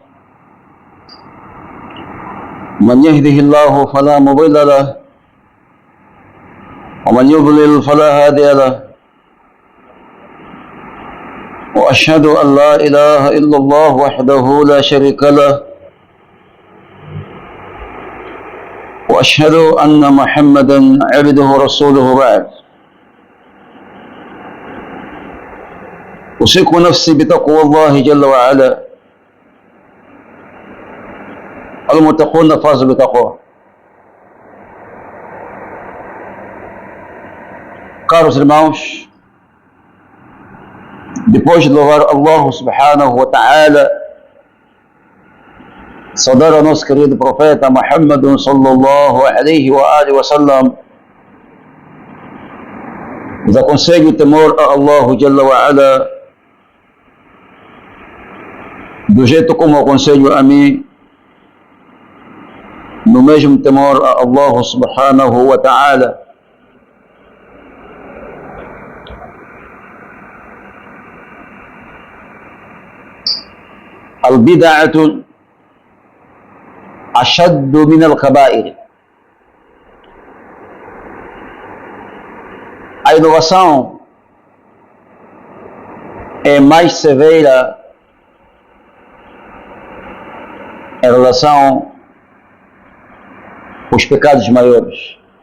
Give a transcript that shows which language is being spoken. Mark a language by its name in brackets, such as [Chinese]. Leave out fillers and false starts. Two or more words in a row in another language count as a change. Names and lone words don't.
[Arabic] من يهده الله فلا مضل له ومن يضلل فلا هادي له، وأشهد أن لا إله إلا الله وحده لا شريك له، وأشهد أن محمدا عبده ورسوله. بعد، أوصيكم نفسي بتقوى الله جل وعلا. المتقون فازوا بتقوى. [Portuguese] Caros irmãos, depois de louvar Allah [Arabic] سبحانه وتعالى, [Portuguese] saudar o nosso querido profeta Muhammad [Arabic] صلى الله عليه وآله وسلم, [Portuguese] os aconselho o temor a Allah [Arabic] جل وعلا, [Portuguese] do jeito como aconselho a mim, no mesmo temor a Allah [Arabic] سبحانه وتعالى. البدعة أشد من الكبائر. [Portuguese] A inovação é mais severa em relação aos pecados maiores.